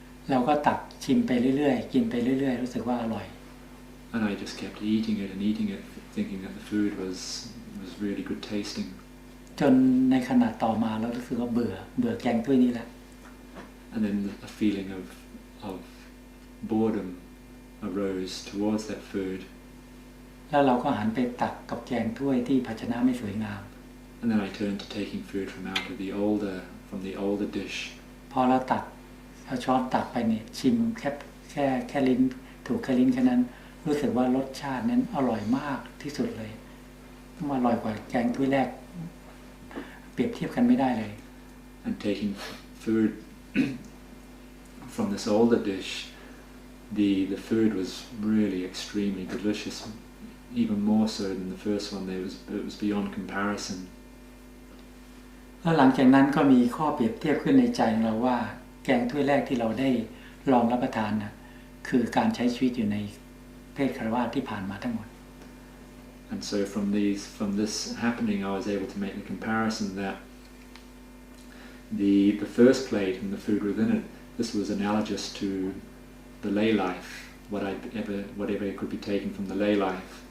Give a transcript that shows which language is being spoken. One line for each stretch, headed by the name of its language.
Thai: เราก็ตักชิมไปเรื่อยๆกินไปเรื่อยๆรู้สึกว่าอร่อย
English: And I just kept eating it, thinking that the food was really good tasting.
Thai: จนในขณะต่อมาเรารู้สึกว่าเบื่อแกงถ้วยนี้แล้ว
English: And then a feeling of boredom arose towards that food.
Thai: แล้วเราก็หันไปตักกับแกงถ้วยที่ภาชนะไม่สวยงาม
English: And then I turned to taking food from the older dish.
Thai: พอเราตักเอาช้อนตักไปเนี่ยชิมแค่ลิ้นถูกแค่ลิ้นแค่นั้นรู้สึกว่ารสชาตินั้นอร่อยมากที่สุดเลยอร่อยกว่าแกงถ้วยแรกเปรียบเทียบกันไม่ได้เลย
English: And taking food from this older dish, the food was really extremely delicious, even more so than the first one. It was beyond comparison.
Thai: แล้วหลังจากนั้นก็มีข้อเปรียบเทียบขึ้นในใจเราว่าแกงถ้วยแรกที่เราได้ลองรับประทานน่ะคือการใช้ชีวิตอยู่ในเพศคฤหัสถ์ที่ผ่านมาทั้งหมด
English: And so from this happening, I was able to make the comparison that the first plate and the food within it, this was analogous to the lay life, whatever could be taken from the lay life.